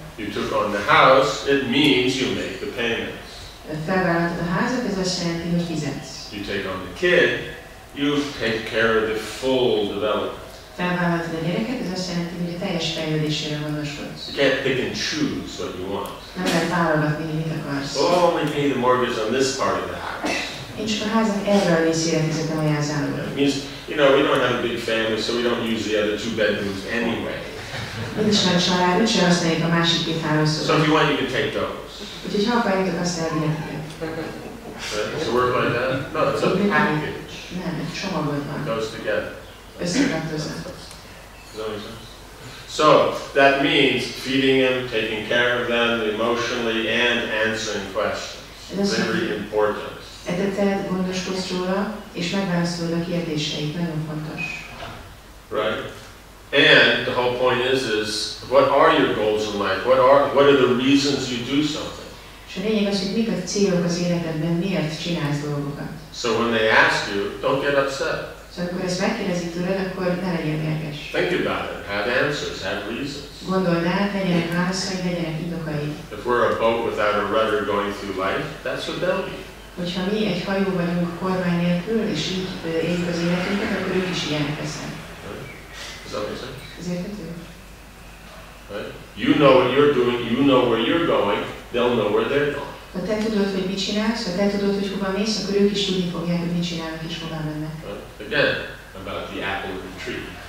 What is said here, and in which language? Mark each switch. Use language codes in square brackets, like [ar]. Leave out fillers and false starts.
[en] You took on the house, it means you make the payments. [hu] Felvállaltad a házat, ez azt jelenti, hogy fizetsz. [en] You take on the kid, you take care of the full development. [hu] Felvállaltad a gyereket, ez azt jelenti, hogy a teljes fejlődésére gondoskodsz. [en] You can't pick and choose what you want. [hu] Nem lehet válogatni, mit akarsz. [en] Well, I'll only pay the mortgage on this part of the house. [hu] Én csak a házak erre a részére fizetem a jelzálogat. [en] It means, you know, we don't have a big family, so we don't use the other 2 bedrooms anyway. [hu] Nincs nagy család, úgyse használjuk a másik 2 hálószobát. [en] So if you want, you can take those. [hu] Úgyhogy ha akarjátok, azt elvihetitek. [en] Does it work like that? No, it's a package. [hu] Nem, egy csomagod van. [en] It goes together. [hu] Összetartoznak. [en] So that means feeding them, taking care of them emotionally, and answering questions. Very important. [hu] Eteted, gondoskodsz róla, és megválaszolod a kérdéseit. Nagyon fontos. [en] Right? And the whole point is what are your goals in life? What are the reasons you do something? [hu] És a lényeg az, hogy mik a célok az életedben, miért csinálsz dolgokat. [en] So when they ask you, don't get upset. [hu] Szóval amikor ezt megkérdezik tőled, akkor ne legyél mérges. [en] Think about it. Have answers. Have reasons. [hu] Gondold át, legyenek válaszai, legyenek indokai. [en] If we're a boat without a rudder going through life, that's what they'll be. [hu] Hogyha mi egy hajó vagyunk kormány nélkül, és így éljük az életünket, akkor ők is ilyenek lesznek. [en] Does that make sense? [hu] Ez érthető? [en] Right? You know what you're doing, you know where you're going, they'll know where they're going. [hu] Ha te tudod, hogy mit csinálsz, ha te tudod, hogy hova mész, akkor ők is tudni fogják, hogy mit csinálnak és hova mennek. [en] Again, about the apple and the tree.